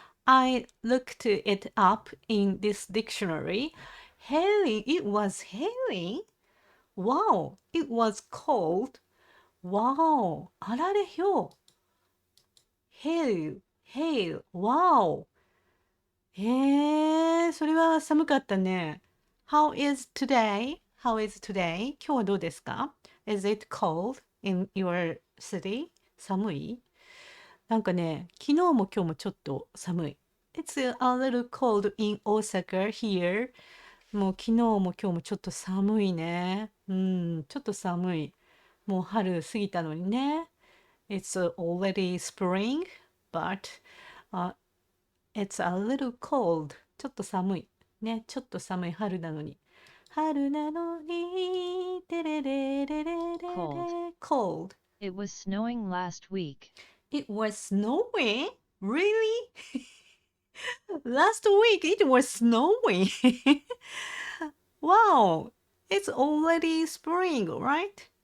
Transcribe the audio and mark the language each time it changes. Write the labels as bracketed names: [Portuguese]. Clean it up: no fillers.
[English] I looked it up in this dictionary. Hailing. It was hailing. Wow. It was cold. wow [Japanese] あられひょう [English] hail hail wow [Japanese] へえ、それは寒かったね。 [English] How is today? How is today? [Japanese] 今日はどうですか？ [English] Is it cold in your city? [Japanese] 寒い？なんかね、昨日も今日もちょっと寒い。 [English] It's a little cold in Osaka here. [Japanese] もう昨日も今日もちょっと寒いね。うん、ちょっと寒い。もう春過ぎたのにね。 [English] It's already spring, but、it's a little cold. [Japanese] ちょっと寒い。ね、ちょっと寒い春なのに。春なのに、てれれれれれれ [English] Cold. cold. It was snowing last week. It was snowing? Really? Last week it was snowing. Wow. It's already spring, right?